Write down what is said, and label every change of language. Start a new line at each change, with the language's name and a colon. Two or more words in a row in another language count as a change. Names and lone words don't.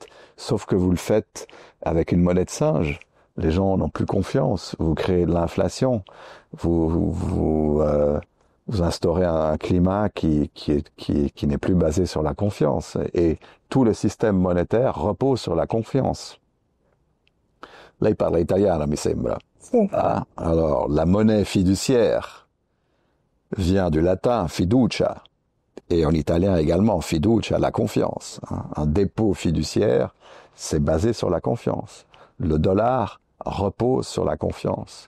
French: Sauf que vous le faites avec une monnaie de singe. Les gens n'ont plus confiance. Vous créez de l'inflation. Vous instaurez un climat qui n'est plus basé sur la confiance. Et tout le système monétaire repose sur la confiance.
Italian: Lei parla italiano, mi sembra. Sì.
French: Alors, la monnaie fiduciaire vient du latin fiducia, et en italien également fiducia, la confiance. Un dépôt fiduciaire, c'est basé sur la confiance. Le dollar repose sur la confiance.